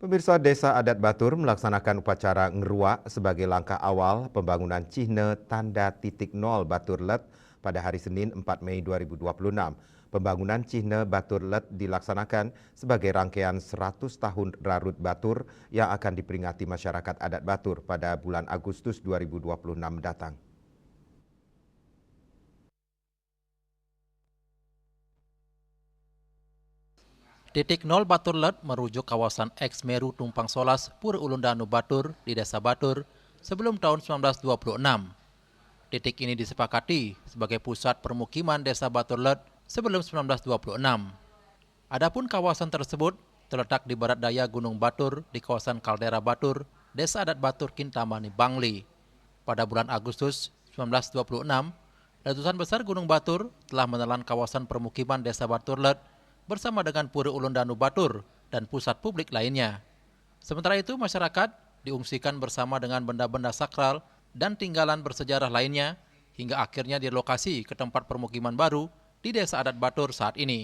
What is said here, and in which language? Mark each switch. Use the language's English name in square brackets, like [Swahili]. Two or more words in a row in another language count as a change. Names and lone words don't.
[Indonesian] Pemirsa, Desa Adat Batur melaksanakan upacara Ngerua sebagai langkah awal pembangunan Cihne Tanda Titik Nol Batur Let pada hari Senin 4 Mei 2026. Pembangunan Cihne Batur Let dilaksanakan sebagai rangkaian 100 tahun Rarut Batur yang akan diperingati masyarakat adat Batur pada bulan Agustus 2026 mendatang. Titik nol Batur Let merujuk kawasan eks Meru Tumpang Solas Pura Ulundanu Batur di Desa Batur sebelum tahun 1926. Titik ini disepakati sebagai pusat permukiman Desa Batur Let sebelum 1926. Adapun kawasan tersebut terletak di barat daya Gunung Batur di kawasan Kaldera Batur, Desa Adat Batur Kintamani Bangli. Pada bulan Agustus 1926, letusan besar Gunung Batur telah menelan kawasan permukiman Desa Batur Let bersama dengan Pura Ulundanu Batur dan pusat publik lainnya. Sementara itu, masyarakat diungsikan bersama dengan benda-benda sakral dan tinggalan bersejarah lainnya hingga akhirnya direlokasi ke tempat permukiman baru di Desa Adat Batur saat ini.